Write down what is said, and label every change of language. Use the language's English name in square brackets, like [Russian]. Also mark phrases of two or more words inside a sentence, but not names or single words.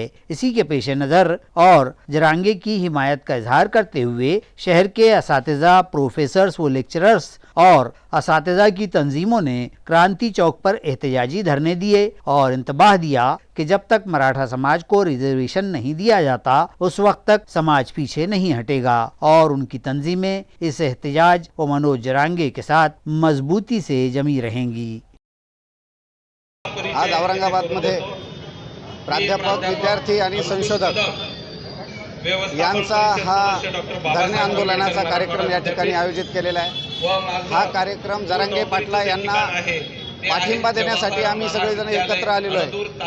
[Urdu] اسی کے پیش نظر اور جرانگے کی حمایت کا اظہار کرتے ہوئے شہر کے اساتذہ، پروفیسرز و لیکچررز اور اساتذہ کی تنظیموں نے کرانتی چوک پر احتجاجی دھرنے دیے اور انتباہ دیا کہ جب تک مراٹھا سماج کو ریزرویشن نہیں دیا جاتا اس وقت تک سماج پیچھے نہیں ہٹے گا، اور ان کی تنظیمیں اس احتجاج و منوج جرانگے کے ساتھ مضبوطی سے جمی رہیں گی۔ [Marathi] आज औरंगाबादमध्ये प्राध्यापक, विद्यार्थी आणि संशोधक यांचा हा धरणे आंदोलनाचा कार्यक्रम या ठिकाणी आयोजित केलेला आहे। हा कार्यक्रम जरांगे पाटला यांना पाठिंबा देण्यासाठी आम्ही सगळेजण एकत्र आलेलो आहे।